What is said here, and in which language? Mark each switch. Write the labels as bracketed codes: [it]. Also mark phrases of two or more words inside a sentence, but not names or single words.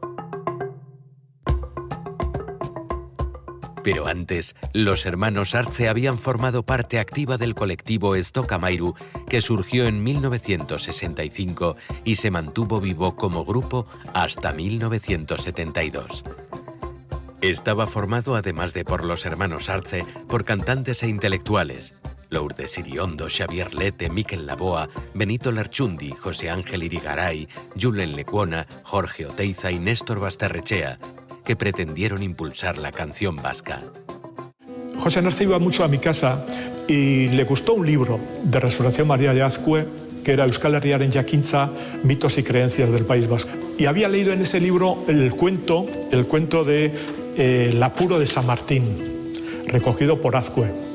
[es] Pero antes, los hermanos Artze habían formado parte activa del colectivo Stock Amairu, que surgió en 1965 y se mantuvo vivo como grupo hasta 1972. Estaba formado, además de por los hermanos Artze, por cantantes e intelectuales: Lourdes Iriondo, Xavier Lete, Mikel Laboa, Benito Lerchundi, José Ángel Irigaray, Julen Lecuona, Jorge Oteiza y Néstor Basterrechea, que pretendieron impulsar la canción vasca. José Narce iba mucho a mi casa y le gustó un libro de Resurrección María de Azcue, que era Euskal Herriaren Jakintza, mitos y creencias del País Vasco. Y había leído en ese libro el cuento de El apuro de San Martín, recogido por Azcue.